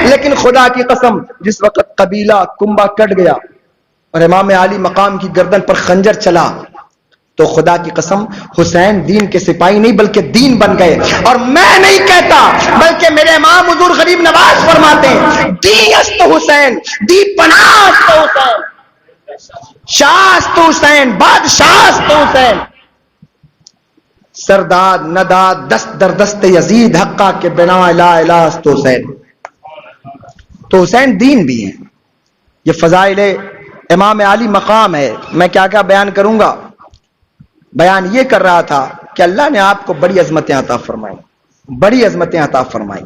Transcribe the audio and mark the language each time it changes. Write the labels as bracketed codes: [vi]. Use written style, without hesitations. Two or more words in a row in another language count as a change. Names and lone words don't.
[ur] لیکن خدا کی قسم جس وقت قبیلہ کنبہ کٹ گیا اور امام علی مقام کی گردن پر خنجر چلا تو خدا کی قسم حسین دین کے سپاہی نہیں بلکہ دین بن گئے. اور میں نہیں کہتا بلکہ میرے امام حضور غریب نواز فرماتے ہیں [fa] دی است حسین، دی پناہ است حسین، شاہ است حسین، بادشاہ است حسین. سرداد نداد دست در دست یزید حقا کے بنا لا الہ است حسین. [ur] تو حسین دین بھی ہیں. یہ فضائل امام علی مقام ہے. میں کیا کیا بیان کروں گا. بیان یہ کر رہا تھا کہ اللہ نے آپ کو بڑی عظمتیں عطا فرمائی، بڑی عظمتیں عطا فرمائی.